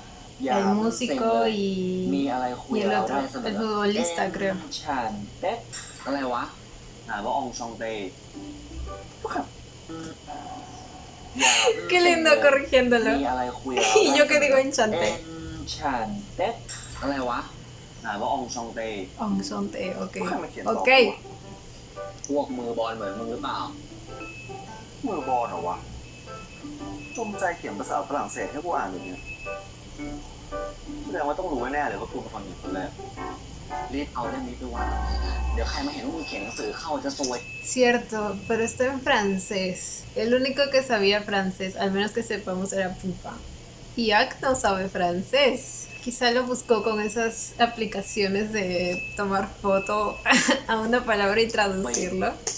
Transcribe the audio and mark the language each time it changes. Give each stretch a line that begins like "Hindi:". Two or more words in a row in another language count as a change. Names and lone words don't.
Spanish: El músico y el otro, el futbolista, creo. Qué lindo corrigiéndolo. Y yo que digo Enchanté. Ong Song-tae, ok. Ok.
Thai: พวกมือบอลเหมือนมึงหรือเปล่ามือบอลเหรอวะจงใจเขียนภาษาฝรั่งเศสให้กูอ่านแบบนี้แสดงว่าต้องรู้แน่เลยว่ากูเป็นคนหญิงคนแรกรีบเอาเล่มนี้ไปวางเดี๋ยวใครมาเห็นว่ามึงเขียนหนังสือเข้าจะซวย
Spanish: Cierto, pero está en francés. El único que sabía francés, al menos que sepamos, era Pupa. Y Ak no sabe francés. Quizá lo buscó con esas aplicaciones de tomar foto a una palabra y traducirlo.